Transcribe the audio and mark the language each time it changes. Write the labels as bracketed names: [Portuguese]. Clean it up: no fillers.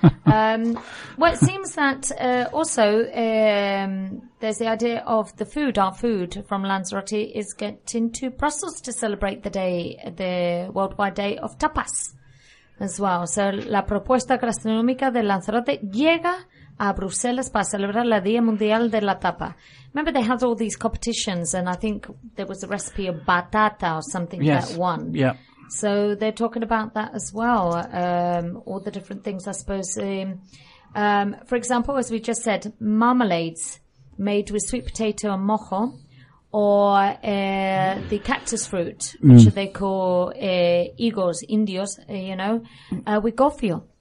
[English] Well, it seems that also there's the idea of the food, our food from Lanzarote is getting to Brussels to celebrate the day, the worldwide day of tapas as well. [Spanish] So la propuesta gastronómica de Lanzarote llega a Bruselas para celebrar la Día Mundial de la Tapa. [English] Remember they had all these competitions and I think there was a recipe of batata or something that won. Yes, yeah. So they're talking about that as well, all the different things, I suppose. For example, as we just said, marmalades made with sweet potato and mojo, or the cactus fruit, which they call higos, indios, you know, with gofio.